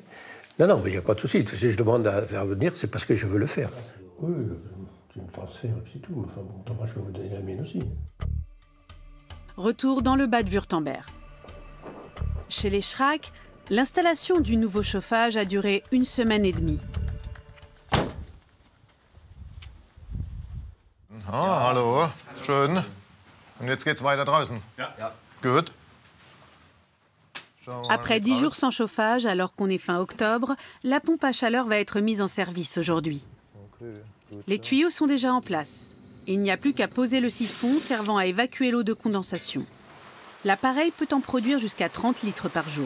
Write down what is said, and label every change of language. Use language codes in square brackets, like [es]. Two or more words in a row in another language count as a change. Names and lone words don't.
[fr] Non, mais il n'y a pas de souci. Si je demande à faire venir, c'est parce que je veux le faire. Oui, tu me transfères, c'est tout. Enfin bon, moi, je vais vous donner la mienne aussi. Retour dans le Bade-Wurtemberg. Chez les Schrack, l'installation du nouveau chauffage a duré 1 semaine et demie. [de] Ah, hallo, schön. Und jetzt geht's weiter draußen. Ja. Gut. [fr] Après 10 jours sans chauffage, alors qu'on est fin octobre, la pompe à chaleur va être mise en service aujourd'hui. Les tuyaux sont déjà en place. Il n'y a plus qu'à poser le siphon servant à évacuer l'eau de condensation. L'appareil peut en produire jusqu'à 30 litres par jour.